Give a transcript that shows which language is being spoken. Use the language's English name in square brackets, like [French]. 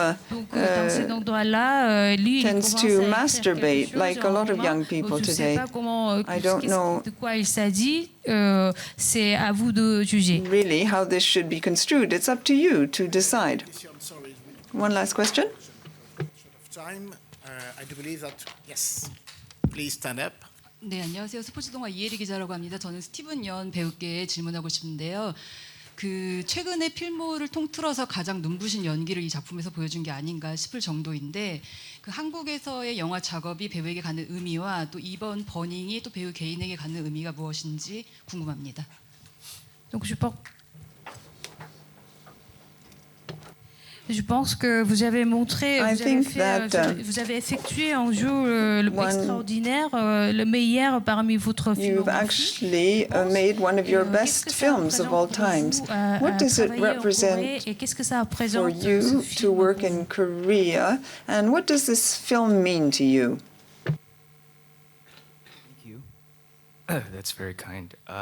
[French] Donc dans cet endroit-là, lui il commence à masturbate [English] like a lot of young people today. [French] Je sais pas comment, [English] I don't know [French] de quoi il s'agit. C'est à vous de juger. [English] Really, how this should be construed. It's up to you to decide. One last question. Time. I do believe that, yes. Please stand up. [Korean] 네, 안녕하세요. 스포츠동화 이혜리 기자라고 합니다. 저는 스티븐 연 배우께 질문하고 싶은데요. 그 최근에 필모를 통틀어서 가장 눈부신 연기를 이 작품에서 보여준 게 아닌가 싶을 정도인데 그 한국에서의 영화 작업이 배우에게 갖는 의미와 또 이번 버닝이 또 배우 개인에게 갖는 의미가 무엇인지 궁금합니다. [French] Je pense que vous avez montré, vous avez effectué un jeu extraordinaire, le meilleur parmi votre film. [English] You've actually made one of your best films of all times. What does it represent for you to work in Korea, and what does this film mean to you? Thank you. That's very kind.